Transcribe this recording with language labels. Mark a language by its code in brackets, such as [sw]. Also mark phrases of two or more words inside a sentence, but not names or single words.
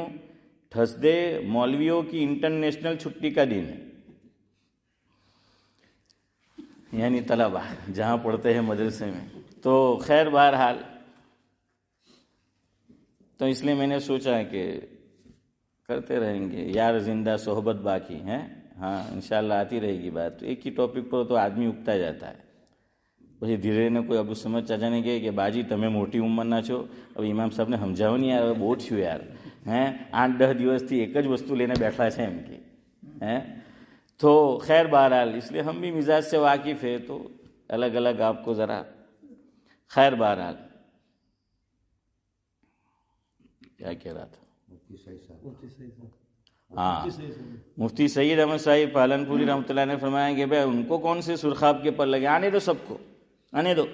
[ur] تھرسڈے مولویوں کی انٹرنیشنل چھٹی کا دن ہے، یعنی طلبہ جہاں پڑھتے ہیں مدرسے میں۔ تو خیر بہرحال، تو اس لیے میں نے سوچا کہ کرتے رہیں گے، یار زندہ صحبت باقی ہے۔ ہاں انشاءاللہ آتی رہے گی بات۔ ایک ہی ٹاپک پر تو آدمی اگتا جاتا ہے۔ [gu] પછી ધીરે ને કોઈ અબુ સમજ ચાચાને કહે કે બાજી તમે મોટી ઉંમરના છો, હવે ઇમામ સાહેબને સમજાવો નહીં યાર, હવે બહુ થયું યાર, હે 8-10 દિવસથી એક જ વસ્તુ લઈને બેઠા છે એમ કે હે। [ur] تو خیر بہرحال اس لیے ہم بھی مزاج سے واقف ہے، تو الگ الگ آپ کو ذرا خیر بہرحال کیا کہہ رہا تھا؟ ہاں، مفتی سعید احمد صاحب پالن پوری رحمۃ اللہ نے فرمایا کہ بھائی ان کو کون سے سرخاب کے پر لگے، آنے دو سب کو، آنے دو۔